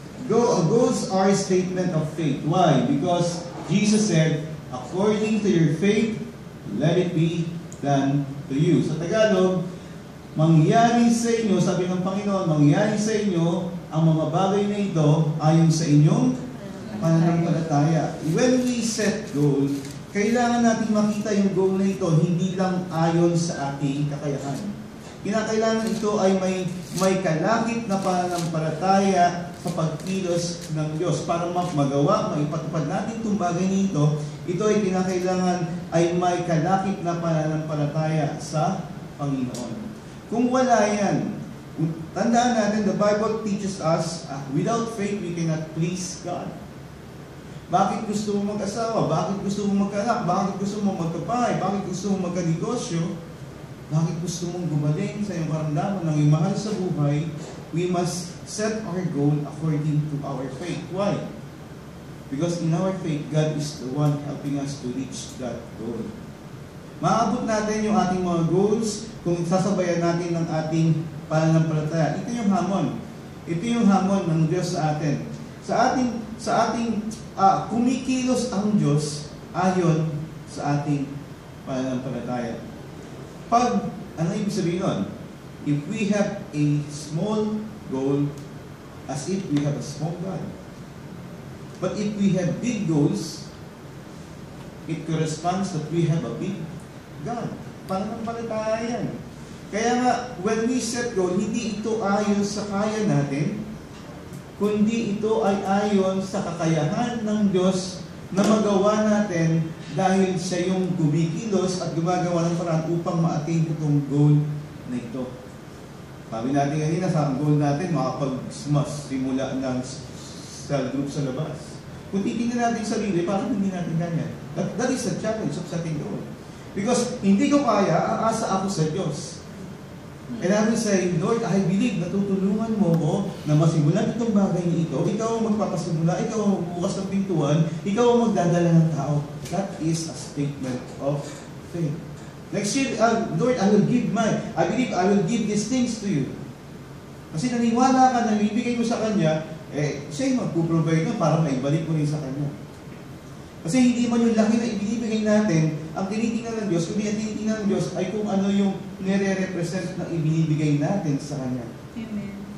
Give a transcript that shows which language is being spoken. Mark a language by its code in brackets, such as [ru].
[en] Goals are a statement of faith. Why? Because Jesus said, according to your faith, let it be done to you. [tl] Sa Tagalog, mangyari sa inyo, sabi ng Panginoon, mangyari sa inyo ang mga bagay na ito ayon sa inyong pananampalataya. [en] When we set goal, [tl] kailangan natin makita yung goal na ito hindi lang ayon sa ating kakayahan. Kinakailangan ito ay may kalakip na pananampalataya sa pagkilos ng Diyos. Para magawa, maipatupad natin itong bagay nito, ito ay kinakailangan ay may kalakip na pananampalataya sa Panginoon. Kung wala yan, tandaan natin, [en] the Bible teaches us, without faith, we cannot please God. [tl] Bakit gusto mo mag-asawa? Bakit gusto mo magkanak? Bakit gusto mo magkapay? Bakit gusto mo magkanegosyo? Bakit gusto mong gumaling sa iyong karamdaman ng iyong mahal sa buhay? [en] We must set our goal according to our faith. Why? Because in our faith, God is the one helping us to reach that goal. [tl] Maabot natin yung ating mga goals kung sasabayan natin ng ating pananampalataya. Ito yung hamon. Ito yung hamon ng Diyos sa atin. Sa ating kumikilos ang Diyos ayon sa ating pananampalataya. Ano ibig sabihin nun? [en] If we have a small goal, as if we have a small God. But if we have big goals, it corresponds that we have a big God. [tl] Pananampalataya yan. Kaya nga, [en] when we set goal, [tl] hindi ito ayon sa kaya natin, kundi ito ay ayon sa kakayahan ng Diyos na magawa natin dahil siya yung kumikilos at gumagawa ng paraan upang ma-attain itong goal na ito. Sabi natin kanina, sa goal natin, makapag-simula ng cell group sa labas. Kung titingnan natin yung sarili, parang hindi natin ganyan. [en] That is the challenge of setting goal. Because [tl] hindi ko kaya, aasa ako sa Diyos. [en] And I will say, Lord, I believe [tl] na tutulungan mo ko na masimulan itong bagay na ito. Ikaw ang magpapasimula, ikaw ang magbukas ng pintuan, ikaw ang magdadala ng tao. [en] That is a statement of faith. Next year, Lord, I believe I will give these things to you. [tl] Kasi naniwala ka na ibigay mo sa Kanya, siya yung magpuprovide nun para maibalik mo rin sa Kanya. Kasi hindi man yung laki na ibinibigay natin, ang tinitingnan ng Diyos, kundi ang tinitingnan ng Diyos ay kung ano yung nire-represent na ibinibigay natin sa Kanya. Amen.